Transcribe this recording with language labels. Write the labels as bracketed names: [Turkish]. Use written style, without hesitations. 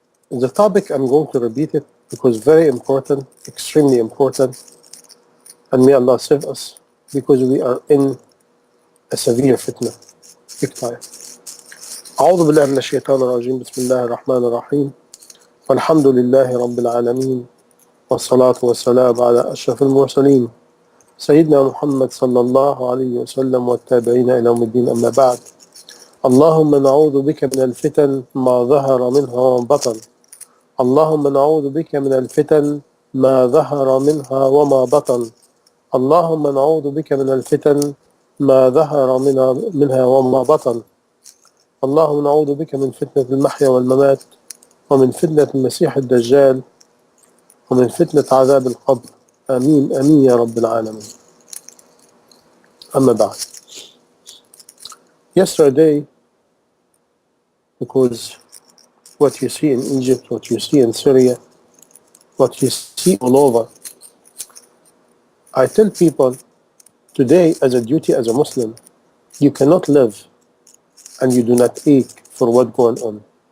[English] The topic, I'm going to repeat it because very important, extremely important, and may Allah save us because we are in a severe fitna, big time. [Arabic] أعوذ بالله من الشيطان الرجيم بسم الله الرحمن الرحيم والحمد لله رب العالمين والصلاة والسلام على أشرف المرسلين سيدنا محمد صلى الله عليه وسلم والتابعين إلى يوم الدين أما بعد اللهم نعوذ بك من الفتن ما ظهر منها وما بطن اللهم نعوذ بك من الفتن ما ظهر منها وما بطن اللهم نعوذ بك من الفتن ما ظهر منها وما بطن اللهم نعوذ بك من فتنة المحيا والممات ومن فتنة المسيح الدجال ومن فتنة عذاب القبر آمين آمين يا رب العالمين. أما بعد. [English] Yesterday, because what you see in Egypt, what you see in Syria, what you see all over, I tell people today as a duty as a Muslim, you cannot live and you do not ache for what's going on.